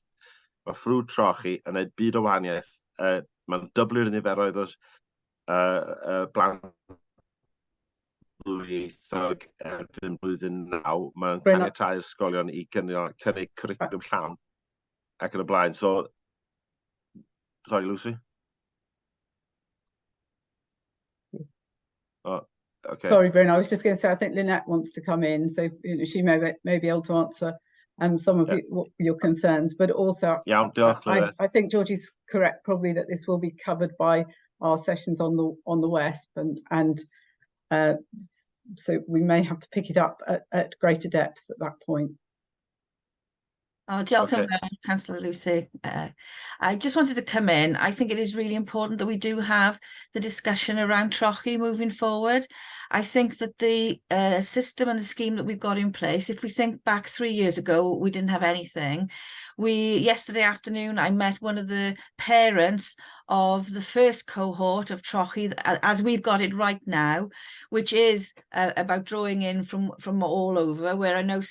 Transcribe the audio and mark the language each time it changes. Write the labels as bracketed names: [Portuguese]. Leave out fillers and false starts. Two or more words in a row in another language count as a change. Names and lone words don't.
[Welsh] Mae ffrwd trochi yn gwneud byd o wahaniaeth. Mae'n dyblu'r niferoedd o blant ddwyieithog erbyn blwyddyn 9. Mae'n Bryn, caniatáu'r ysgolion I cynnig cwricwlwm llawn ac yn y blaen. [English] So, sorry, Lucy. Oh, okay. Sorry, Bryn, I was just going to say, I think Lynette wants to come in, so she may be able to answer some of your concerns, but also I think Georgie's correct probably that this will be covered by our sessions on the WESP, and so we may have to pick it up at greater depth at that point. [Welsh] Oh, diolch yn fawr, [English] Councillor Lucy. I just wanted to come in. I think it is really important that we do have the discussion around trochi moving forward. I think that the system and the scheme that we've got in place, if we think back 3 years ago, we didn't have anything. Yesterday afternoon, I met one of the parents of the first cohort of trochi, as we've got it right now, which is about drawing in from all over, where I know